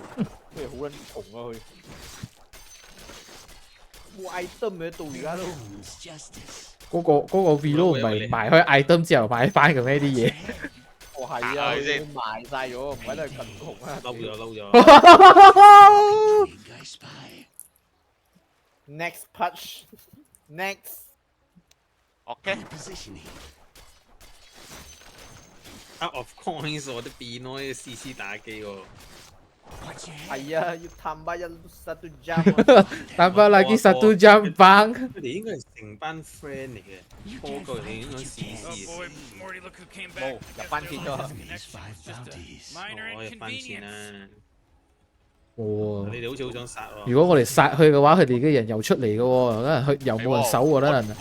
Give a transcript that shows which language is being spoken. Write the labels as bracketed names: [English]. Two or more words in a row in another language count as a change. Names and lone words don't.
[Cantonese] 佢哋好撚窮啊佢。冇 item 嘅到而家都。嗰個 Velo 唔係賣開 item 之後買翻嘅咩啲嘢？哦係啊，佢賣晒咗，唔喺度咁窮啊！嬲咗。 [English] Next punch. Next. OK. Out of coins [Cantonese] 我都變咯，啲 CC 打機喎。係啊，要 [Malay] tambah yang satu jam。tambah lagi satu jam bang。 [Cantonese] 佢哋應該係成班 friend 嚟嘅，波過嚟應該試試。冇入翻錢咗。我入翻錢啦。哇！你哋好似好想殺喎。如果我哋殺佢嘅話，佢哋嘅人又出嚟嘅喎，等陣佢又冇人守喎，等陣。